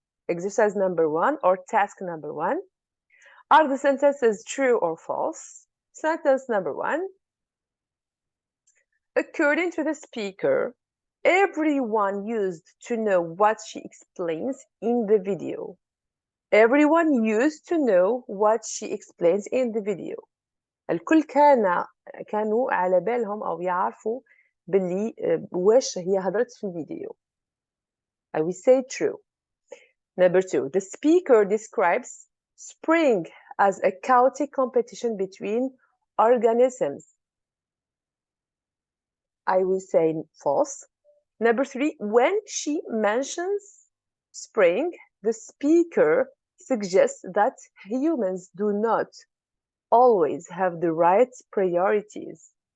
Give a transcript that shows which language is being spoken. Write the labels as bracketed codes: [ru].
[en] Exercise number 1 or task number 1. Are the sentences true or false? Sentence number 1. According to the speaker, everyone used to know what she explains in the video. Everyone used to know what she explains in the video. [ar] الكل كانوا على بالهم أو يعرفوا باللي واش هي هضرت في الفيديو. [en] I will say true. Number 2. The speaker describes spring as a chaotic competition between organisms. I will say false. Number 3. When she mentions spring, the speaker suggests that humans do not always have the right priorities.